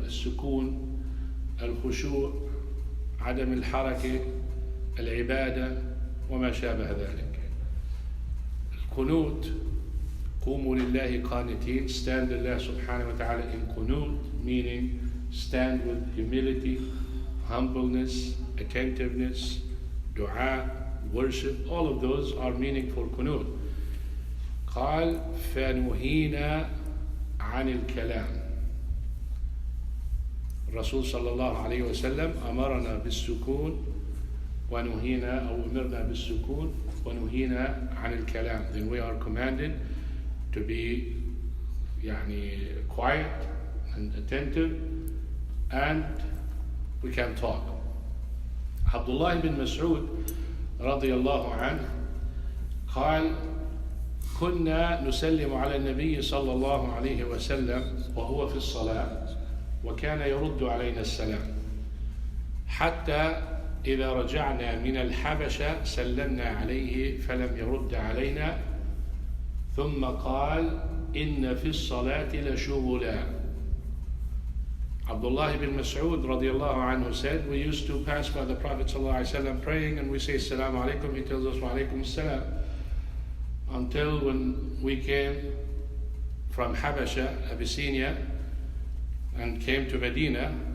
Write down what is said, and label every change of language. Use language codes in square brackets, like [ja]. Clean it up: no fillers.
[ar] السكون، الخشوع، عدم الحركة، العبادة وما شابه ذلك. القنوت قوموا لله قانتين, [en] stand [ar] لله سبحانه وتعالى [en] in qunut, meaning stand with humility, humbleness, attentiveness, dua, worship. All of those are meaning for qunut. [ar] قال فنهينا عن الكلام. الرسول صلى الله عليه وسلم أمرنا بالسكون ونهينا أو أمرنا بالسكون ونهينا عن الكلام. [en] Then we are commanded to be quiet and attentive, and we can talk. [ar] Abdullah ibn Mas'ud رضي الله عنه قال كنا نسلم على النبي صلى الله عليه وسلم وهو في الصلاة وكان يرد علينا السلام حتى إذا رجعنا من الحبشة سلمنا عليه فلم يرد علينا ثم قال إن في الصلاة لشغلا. [en] Abdullah ibn Mas'ud radiallahu anhu said, we used to pass by the Prophet sallallahu alaihi wasallam praying and we say Assalamu alaikum, he tells us Wa alaikum assalam, until when we came from Habasha, Abyssinia, and came to Medina.